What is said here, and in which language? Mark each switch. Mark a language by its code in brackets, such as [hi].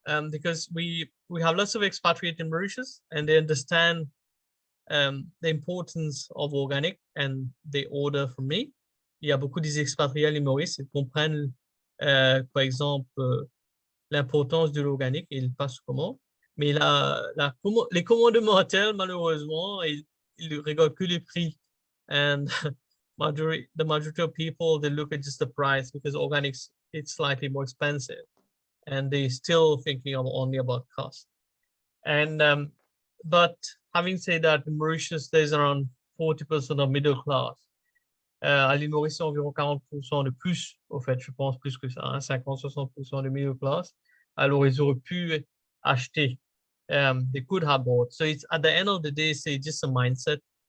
[en] Because we have lots of expatriates in Mauritius and they understand the importance of organic and they order from me. [fr] Il y a beaucoup des expatriés à l'île Maurice qui comprennent, par exemple, l'importance de l'organique et ils passent commande. Mais les commandementaires, malheureusement, ils regardent que les prix. [en] And the majority of people, they look at just the price because organics, it's slightly more expensive. And they still thinking only about cost. And but having said that, in Mauritius, there's around 40% of middle class. [fr] À l'île Maurice, environ 40% de plus, au fait, je pense plus que ça, hein, 50-60% de middle class. Alors, ils auraient pu acheter. [en] They could have bought. So it's at the end of the day, [fr] c'est [en] just a mindset.